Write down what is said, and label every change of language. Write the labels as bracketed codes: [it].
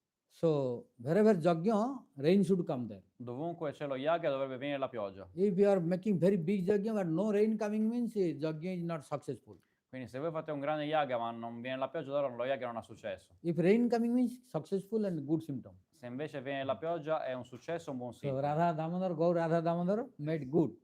[en] So wherever Jagya, rain should come there. [it] Dovunque c'è lo Yagya dovrebbe venire la pioggia. [en] If you are making very big Jagya but no rain coming means Jagya is not successful. [it] Quindi se voi fate un grande Yagya ma non viene la pioggia, allora lo Yagya non ha successo. [en] If rain coming means successful and good symptom. [it] Se invece viene la pioggia è un successo, un buon [en] So [it] sintomo. [en] Radha Damodar, Gaur Radha Damodar made good.